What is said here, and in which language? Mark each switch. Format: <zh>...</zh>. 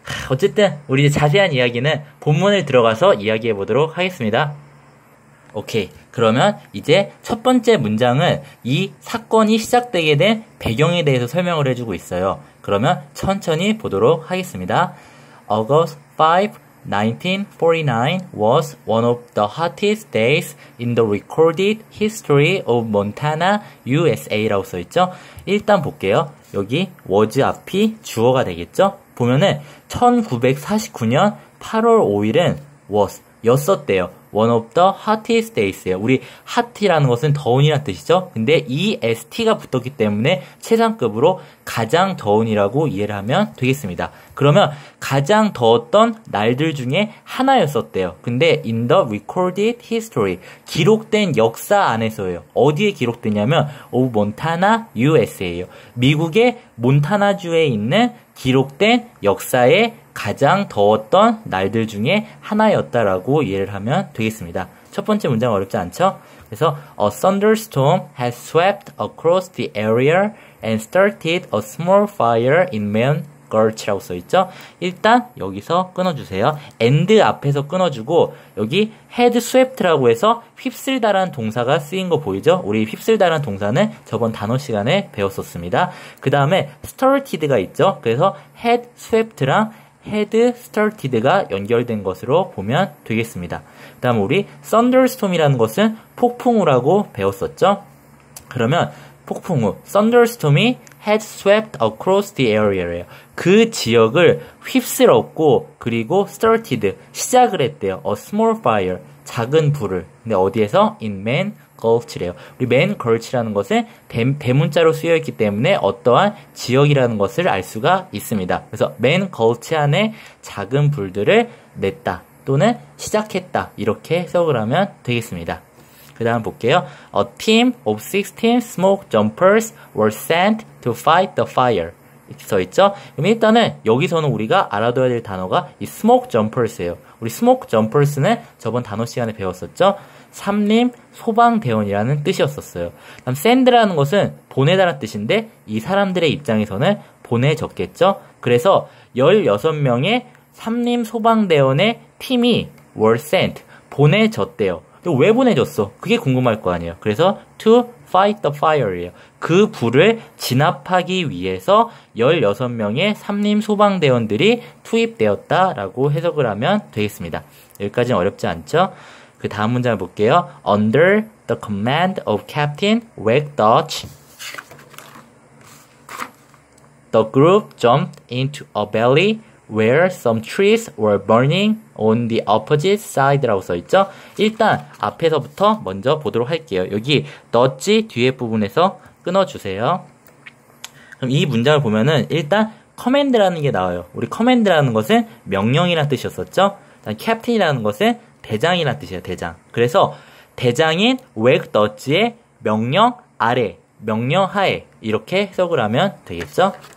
<ko>어쨌든 우리 이제 자세한 이야기는 본문을 들어가서 이야기해 보도록 하겠습니다. 오케이. 그러면 이제 첫 번째 문장은 이 사건이 시작되게 된 배경에 대해서 설명을 해주고 있어요. 그러면 천천히 보도록 하겠습니다.</ko> <en>August 5, 1949 was one of the hottest days in the recorded history of Montana, USA라고 써있죠.</en> <ko>일단 볼게요. 여기 was 앞이 주어가 되겠죠. 보면은 1949년 8월 5일은 was 였었대요.</ko> <en>One of the hottest days예요.</en> <ko>우리 hot이라는 것은 더운이라는 뜻이죠. 근데 이 st가 붙었기 때문에 최상급으로 가장 더운이라고 이해를 하면 되겠습니다. 그러면 가장 더웠던 날들 중에 하나였었대요.</ko> <en>근데 in the recorded history,</en> <ko>기록된 역사 안에서예요. 어디에 기록되냐면 of Montana, USA예요. 미국의 몬타나주에 있는 기록된 역사에 가장 더웠던 날들 중에 하나였다라고 이해를 하면 되겠습니다. 첫 번째 문장 어렵지 않죠?</ko> <en>그래서 A thunderstorm has swept across the area and started a small fire in Main Gulch라고 써있죠?</en> <ko>일단 여기서 끊어주세요. and 앞에서 끊어주고 여기</ko> <en>had swept,</en> <ko>라고 해서 휩쓸다라는 동사가 쓰인 거 보이죠? 우리 휩쓸다라는 동사는 저번 단어 시간에 배웠었습니다. 그 다음에 started가 있죠? 그래서</ko> <en>had swept,</en> <ko>랑</ko> <en>had started</en> <ko>가 연결된 것으로 보면 되겠습니다. 그 다음 우리 thunderstorm이라는 것은 폭풍우라고 배웠었죠? 그러면 폭풍우,</ko> <en>thunderstorm이 had swept across the area예요.</en> <ko>그 지역을 휩쓸었고 그리고 started, 시작을 했대요.</ko> <en>A small fire,</en> <ko>작은 불을. 근데 어디에서?</ko> <en>in Main Gulch래요.</en> <ko>우리 Main Gulch라는 것은 대문자로 쓰여있기 때문에 어떠한 지역이라는 것을 알 수가 있습니다. 그래서 Main Gulch 안에 작은 불들을 냈다 또는 시작했다, 이렇게 해석을 하면 되겠습니다. 그 다음 볼게요.</ko> <en>A team of 16 smoke jumpers were sent to fight the fire.</en> <ko>이렇게 써있죠? 그럼 일단은 여기서는 우리가 알아둬야 될 단어가 이 smoke jumpers예요. 우리 smoke jumpers는 저번 단어 시간에 배웠었죠? 삼림 소방대원이라는 뜻이었었어요. 그다음 send라는 것은 보내다라는 뜻인데 이 사람들의 입장에서는 보내졌겠죠? 그래서 16명의 삼림소방대원의 팀이</ko> <en>were sent,</en> <ko>보내졌대요. 왜 보내졌어? 그게 궁금할 거 아니에요.</ko> <en>그래서 to fight the fire예요.</en> <ko>그 불을 진압하기 위해서 16명의 삼림소방대원들이 투입되었다라고 해석을 하면 되겠습니다. 여기까지는 어렵지 않죠? 그 다음 문장을 볼게요.</ko> <en>Under the command of Captain Wag Dodge, the group jumped into a valley where some trees were burning on the opposite side라고 써있죠.</en> <ko>일단 앞에서부터 먼저 보도록 할게요. 여기 덧지 뒤에 부분에서 끊어주세요. 그럼 이 문장을 보면은 일단 커맨드라는 게 나와요. 우리 커맨드라는 것은 명령이라는 뜻이었었죠. 일단 캡틴이라는 것은 대장이라는 뜻이에요. 대장. 그래서 대장인 웩 덧지의 명령 아래, 명령 하에 이렇게 해석을 하면 되겠죠.</ko>